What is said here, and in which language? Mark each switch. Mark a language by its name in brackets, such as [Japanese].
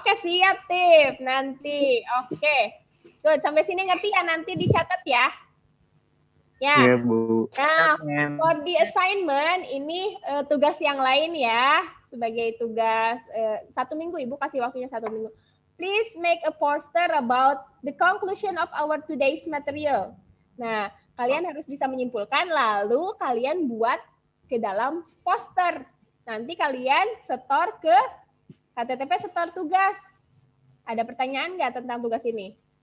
[Indonesian] Oke, siap Tip. Nanti. Oke. Good, sampai sini ngerti ya, nanti dicatat ya. Ya. Iya, Bu. Nah, [English] for the assignment [Indonesian] ini tugas yang lain ya. Sebagai tugas 1 minggu, Ibu kasih waktunya 1 minggu. [English] Please make a poster about the conclusion of our today's material. [Indonesian] Nah, kalian harus bisa menyimpulkan, lalu kalian buat ke dalam poster. Nanti kalian setor ke KTTP setor tugas. Ada pertanyaan nggak tentang tugas ini?